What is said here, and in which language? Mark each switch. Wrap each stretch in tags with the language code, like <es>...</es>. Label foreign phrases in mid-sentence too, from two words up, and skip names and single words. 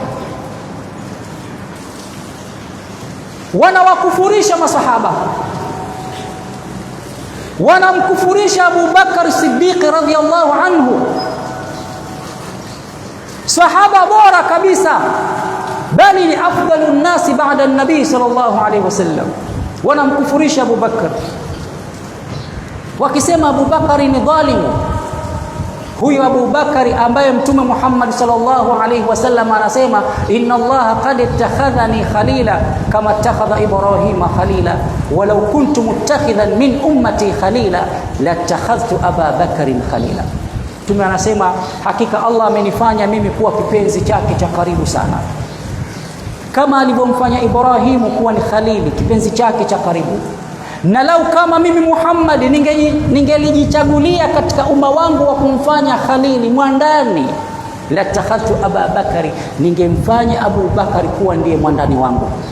<sw>Wanawakufurisha masahaba, wanamkufurisha Abu Bakar Siddiq</sw> <ar>رضي الله عنه,</ar> <sw>sahaba bora kabisa, bali ni</sw> <ar>أفضل الناس بعد النبي صلى الله عليه وسلم.</ar> <sw>Wanamkufurisha Abu Bakar wakisema Abu Bakari ni dhalimu. Huyu Abu Bakari ambaye Mtume Muhammad</sw> <ar>صلى الله عليه وسلم anasema إن الله قد اتخذني خليلا كما اتخذ إبراهيم خليلا ولو كنت متخذا من أمتي خليلا لاتخذت أبا بكر خليلا.</ar> <sw>Mtume anasema hakika Allah amenifanya mimi kuwa kipenzi chake cha karibu sana, kama alivyomfanya Ibrahimu kuwa ni khalili, kipenzi chake cha karibu. Na lau kama mimi Muhammad ningelijichagulia katika umma wangu wa kumfanya khalili mwandani,</sw> <ar>لاتخذت أبا بكر,</ar> <sw>ningemfanya Abu Bakari kuwa ndiye mwandani wangu.</sw>